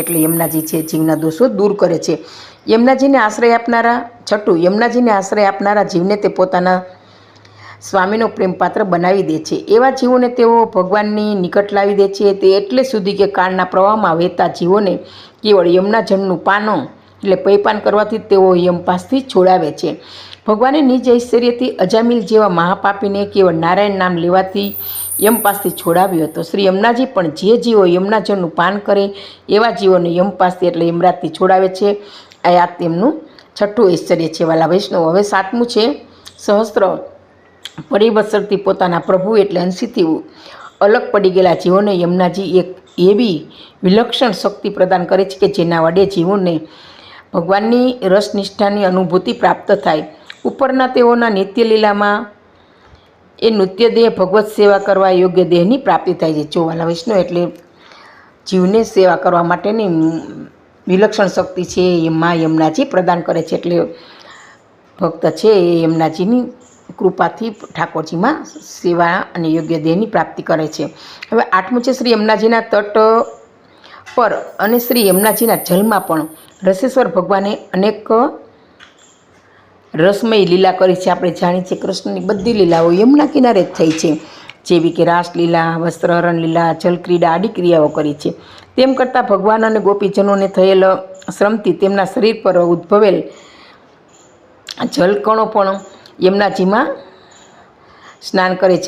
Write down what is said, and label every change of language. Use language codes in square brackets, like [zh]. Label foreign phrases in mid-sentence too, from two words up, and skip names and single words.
[gu] એટલે यमुनाजी છે જીવના દોષો દૂર કરે છે। यमुनाजीને આશ્રય આપનારા છઠ્ઠું, यमुनाजीને આશ્રય આપનારા જીવને તે પોતાના સ્વામીનો પ્રેમપાત્ર બનાવી દે છે। એવા જીવોને તેઓ ભગવાનની નિકટ લાવી દે છે। તે એટલે સુધી કે કાળના પ્રવાહમાં વહેતા જીવોને કેવળ यमुना જળનું પાનો એટલે પૈપાન કરવાથી તેઓ यमपासથી છોડાવે છે। ભગવાને નિજ ઐશ્વર્યથી અજામિલ જેવા મહાપાપીને કેવલ નારાયણ નામ લેવાથી યમપાસથી છોડાવ્યો હતો। શ્રી યમુનાજી પણ જે જીવો યમુના જળનું પાન કરે એવા જીવોને યમપાસથી એટલે યમરાજથી છોડાવે છે। આ તેમનું છઠ્ઠું ઐશ્વર્ય છે વાલા વૈષ્ણવ। હવે સાતમું છે સહસ્ત્ર પરિવત્સરથી પોતાના પ્રભુ એટલે અંશીથી અલગ પડી ગેલા જીવોને યમુનાજી એક એવી વિલક્ષણ શક્તિ પ્રદાન કરે છે કે જેના વડે જીવોને ભગવાનની રસનિષ્ઠાની અનુભૂતિ પ્રાપ્ત થાય। ઉપરના તેઓના નિત્ય લીલામાં એ નૃત્ય દેહ ભગવત સેવા કરવા યોગ્ય દેહની પ્રાપ્તિ થાય છે। જો વાલા વૈષ્ણવ એટલે જીવને સેવા કરવા માટેની વિલક્ષણ શક્તિ છે એ માં યમુનાજી પ્રદાન કરે છે। એટલે ભક્ત છે એ યમુનાજીની કૃપાથી ઠાકોરજીમાં સેવા અને યોગ્ય દેહની પ્રાપ્તિ કરે છે। હવે આઠમું છે શ્રી યમુનાજીના તટ પર અને શ્રી યમુનાજીના જલમાં પણ રસેશ્વર ભગવાને અનેક રસમયી લીલા કરી છે। આપણે જાણીએ છીએ કૃષ્ણની બધી લીલાઓ યમુના કિનારે જ થઈ છે, જેવી કે રાસલીલા, વસ્ત્રહરણ લીલા, જલક્રીડા આદિ ક્રિયાઓ કરી છે। તેમ કરતાં ભગવાન અને ગોપીજનોને થયેલ શ્રમથી તેમના શરીર પર ઉદ્ભવેલ જલકણો પણ યમુનાજીમાં સ્નાન કરે છે.